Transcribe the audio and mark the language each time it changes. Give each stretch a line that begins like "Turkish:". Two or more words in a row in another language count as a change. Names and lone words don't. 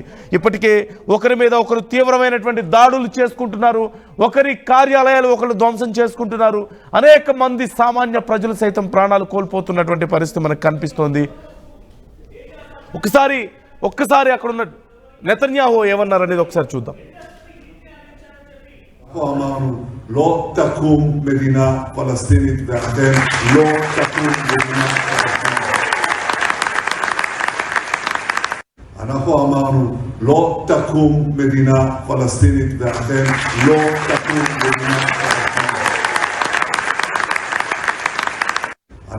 Telugu: ఇప్పటికే ఒకరి మీద ఒకరు తీవ్రమైనటువంటి దాడులు చేసుకుంటున్నారు. ఒకరి కార్యాలయాలు ఒకరు ధ్వంసం చేసుకుంటున్నారు. అనేక మంది సామాన్య ప్రజలు సైతం ప్రాణాలు కోల్పోతున్నటువంటి పరిస్థితి మనకు కనిపిస్తోంది. ఒక్కసారి అక్కడున్న నెతన్యాహు ఏమన్నారు అనేది ఒకసారి చూద్దాం.
Hebrew: אמרנו לא תקום מדינה פלסטינית ואכן לא תקום מדינה פלסטינית. אנחנו אמרנו לא תקום מדינה פלסטינית ואכן לא תקום מדינה פלסטינית.